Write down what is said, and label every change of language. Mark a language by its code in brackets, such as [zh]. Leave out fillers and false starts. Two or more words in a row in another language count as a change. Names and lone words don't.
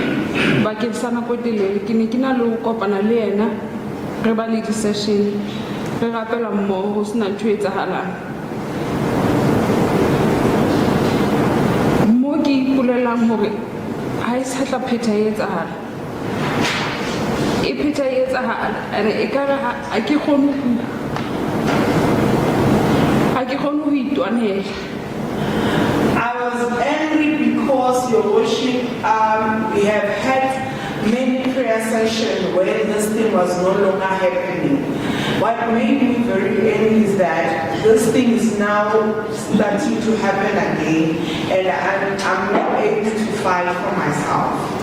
[st] bakeng sa nako e telele ke ne ke na le ho kopana le yena re ba le di-session re rapela mmoho ho sena ntho e etsahalang mo ke ipolelang hore ha e sa tla pheta e etsahala e pheta e etsahala ene e ka re ha ke kgone ho itwanela. [en] I was angry because your worship, we have had many prayer sessions where this thing was no longer happening. What made me very angry is that this thing is now starting to happen again, and I'm not able to fight for myself.